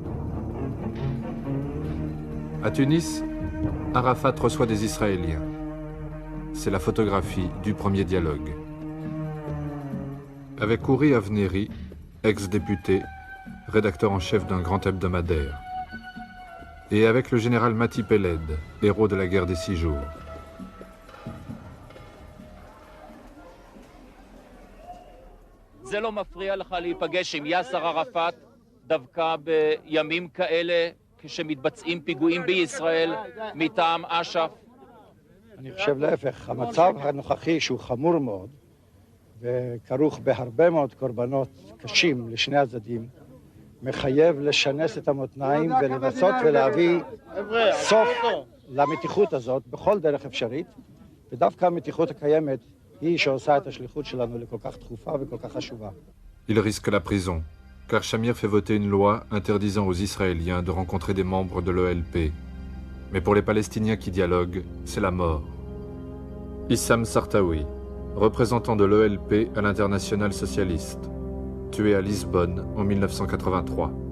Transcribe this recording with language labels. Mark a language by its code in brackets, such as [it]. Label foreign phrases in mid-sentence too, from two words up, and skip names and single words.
[fr] À Tunis, Arafat reçoit des Israéliens. C'est la photographie du premier dialogue. Avec Ouri Avneri, ex-député, rédacteur en chef d'un grand hebdomadaire. Et avec le général Mati Peled, héros de la guerre des 6 jours. [he] זה לא מפריע לך להיפגש עם יאסר ערפאת דווקא בימים כאלה כשמתבצעים פיגועים בישראל מטעם אש"ף? אני חושב להפך, המצב הנוכחי שהוא חמור מאוד וכרוך בהרבה מאוד קורבנות קשים לשני הצדדים מחייב לשנס את המותניים ולנסות ולהביא סוף למתיחות הזאת בכל דרך אפשרית, ודווקא המתיחות הקיימת היא שעושה את השליחות שלנו לכל כך דחופה וכל כך חשובה. [fr] Il risque la prison, car Shamir fait voter une loi interdisant aux Israéliens de rencontrer des membres de l'OLP. Mais pour les Palestiniens qui dialoguent, c'est la mort. Issam Sartawi, représentant de l'OLP à l'international socialiste, tué à Lisbonne en 1983.